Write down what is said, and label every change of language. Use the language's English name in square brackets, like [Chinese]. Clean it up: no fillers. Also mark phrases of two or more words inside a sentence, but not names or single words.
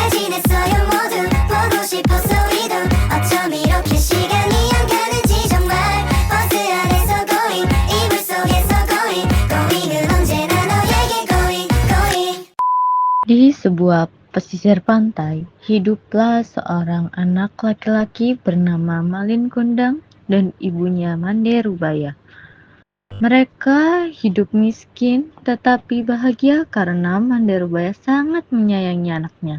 [Korean] 고민했어요 모두 보고 싶었어 우리도 어쩜 이렇게 시간이 안 가는지 정말 버스 안에서 going 이불 속에서 going은 언제나 너에게 going. [Indonesian] Di sebuah pesisir pantai, hiduplah seorang anak laki-laki bernama Malin Kundang dan ibunya Mande Rubaya. Mereka hidup miskin tetapi bahagia karena Mande Rubaya sangat menyayangi anaknya.